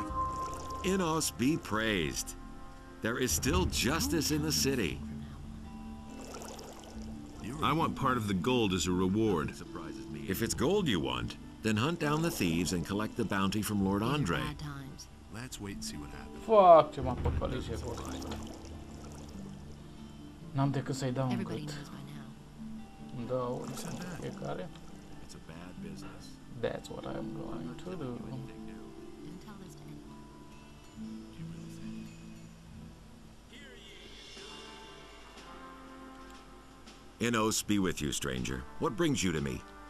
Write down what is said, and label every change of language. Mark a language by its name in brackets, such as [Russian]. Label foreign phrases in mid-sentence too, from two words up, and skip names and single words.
[English] Innos be praised. There is still justice in the city. I want part of the gold as a reward. If it's gold you want, then hunt down the thieves and collect the bounty from Lord Andre. Let's wait and see what happens. Fuck, [Romanian] ce m-a păcălit și n-am decât să-i dau un gât. Dau fiecare. [English] That's what I'm going to do. Innos be with you, stranger. What brings you to me?